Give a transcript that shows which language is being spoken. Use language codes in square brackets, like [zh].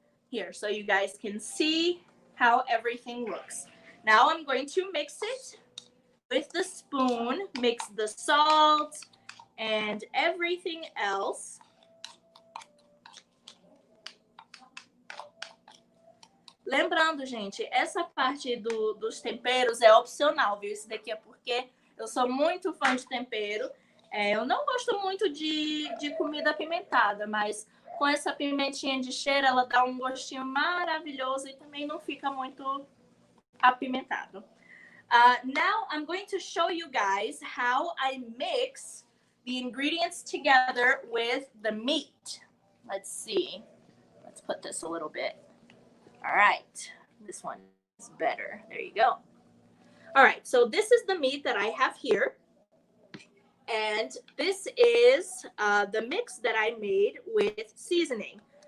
[en] Here, so you guys can see how everything looks. Now I'm going to mix it with the spoon, mix the salt and everything else. [pt] Lembrando, gente, essa parte dos temperos é opcional, viu? Isso daqui é porque eu sou muito fã de tempero. Eu não gosto muito de comida apimentada, mas com essa pimentinha de cheiro, ela dá um gostinho maravilhoso e também não fica muito apimentado. [en] Now I'm going to show you guys how I mix the ingredients together with the meat. Let's see. Let's put this a little bit. All right, this one is better. There you go. All right, so this is the meat that I have here. And this is the mix that I made with seasoning.